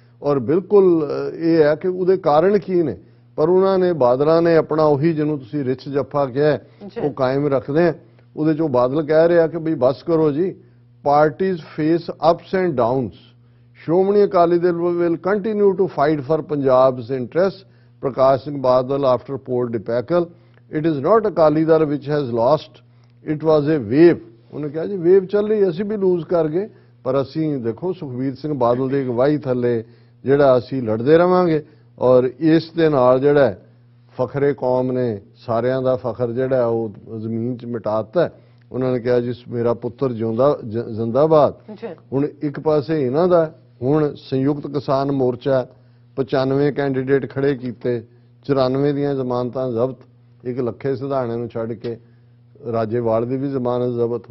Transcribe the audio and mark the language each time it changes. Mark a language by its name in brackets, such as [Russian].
[Punjabi] ਔਰ ਬਿਲਕੁਲ ਇਹ ਹੈ ਕਿ ਉਹਦੇ ਕਾਰਨ ਕੀ ਨੇ, ਪਰ ਉਹਨਾਂ ਨੇ ਬਾਦਲਾਂ ਨੇ ਆਪਣਾ ਉਹੀ ਜਿਹਨੂੰ ਤੁਸੀਂ ਰਿਚ ਜੱਫਾ ਕਿਹਾ ਉਹ ਕਾਇਮ ਰੱਖਦੇ ਆ। ਉਹਦੇ 'ਚੋਂ ਬਾਦਲ ਕਹਿ ਰਿਹਾ ਕਿ ਬਈ ਬਸ ਕਰੋ ਜੀ, [English] Parties face ups and downs, Shiromani Akali Dal will continue to fight for Punjab's interests. Prakash Singh Badal after Port Dipakal, it is not Akali Dal which has lost, it was a wave. [Punjabi] ਉਹਨੇ ਕਿਹਾ ਜੀ ਵੇਵ ਚੱਲ ਰਹੀ, ਅਸੀਂ ਵੀ loose ਕਰ ਗਏ, ਪਰ ਅਸੀਂ ਦੇਖੋ ਸੁਖਬੀਰ ਸਿੰਘ ਬਾਦਲ ਦੀ ਅਗਵਾਈ ਥੱਲੇ ਜਿਹੜਾ ਅਸੀਂ ਲੜਦੇ ਰਵਾਂਗੇ ਔਰ ਇਸ ਦੇ ਨਾਲ ਜਿਹੜਾ ਫਖਰੇ ਕੌਮ ਨੇ ਸਾਰਿਆਂ ਦਾ ਫਖਰ ਜਿਹੜਾ ਉਹ ਜ਼ਮੀਨ 'ਚ ਮਿਟਾਤਾ। ਉਹਨਾਂ ਨੇ ਕਿਹਾ ਜੀ ਮੇਰਾ ਪੁੱਤਰ ਜਿਉਂਦਾ ਜ਼ਿੰਦਾਬਾਦ। ਹੁਣ ਇੱਕ ਪਾਸੇ ਇਹਨਾਂ ਦਾ, ਹੁਣ ਸੰਯੁਕਤ ਕਿਸਾਨ ਮੋਰਚਾ 95 ਕੈਂਡੀਡੇਟ ਖੜੇ ਕੀਤੇ, 94 ਦੀਆਂ ਜ਼ਮਾਨਤਾਂ ਜ਼ਬਤ, ਇੱਕ ਲੱਖੇ ਸਿਧਾਣੇ ਨੂੰ ਛੱਡ ਕੇ ਰਾਜੇਵਾਲ ਦੀ ਵੀ ਜ਼ਮਾਨਤ ਜ਼ਬਤ।